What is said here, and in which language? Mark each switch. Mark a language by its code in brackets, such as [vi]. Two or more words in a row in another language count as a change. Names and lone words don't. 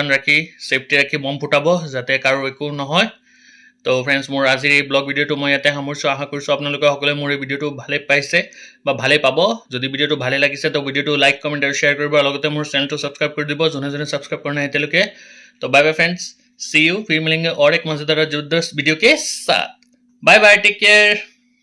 [as] ৰাখি সেফটি ৰাখি বম ফুটাব যাতে কাৰো একো নহয় তো ফ্ৰেণ্ডছ মোৰ আজিৰ এই ব্লগ ভিডিঅ'টো মই ইয়াতে সামৰিছোঁ আশা কৰিছোঁ আপোনালোকে সকলোৱে মোৰ এই ভিডিঅ'টো ভালে পাইছে বা ভালে পাব যদি ভিডিঅ'টো ভালে লাগিছে তো ভিডিঅ'টো [en] like comment [as] আৰু শ্বেয়াৰ কৰিব আৰু লগতে মোৰ চেনেলটো ছাবস্ক্ৰাইব কৰি দিব যোনে যোনে ছাবস্ক্ৰাইব কৰা নাই এতিয়ালৈকে তো [en] bye bye friends see you [hi] फिर मिलेंगे और एक मजेदार जबरदस्त वीडियो के साथ [en] bye bye take care